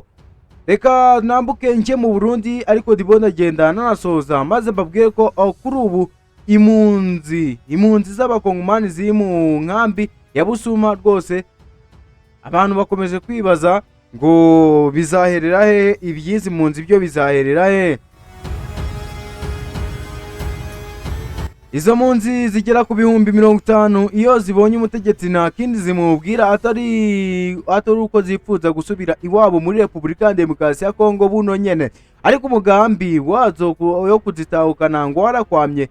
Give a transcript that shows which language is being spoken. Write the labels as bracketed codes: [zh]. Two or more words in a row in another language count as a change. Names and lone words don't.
[rw] Reka nambuke njye mu Burundi, ariko ndibona agenda nanasoza maze mbabwire ko kuri ubu impunzi z'abakongomani ziri mu nkambi ya Busuma rwose abantu bakomeje kwibaza ngo bizaherera he, ibyizi mpunzi byo bizaherera he. [rn] Izo mpunzi zigera ku bihumbi 50 iyo zibonye umutegetsi nta kindi zimubwira atari uko zifuza gusubira iwabo muri Repubulika ya Demokarasi ya Kongo buno nyene, ariko umugambi wazo yo kuzitahukana ngo warakwamye.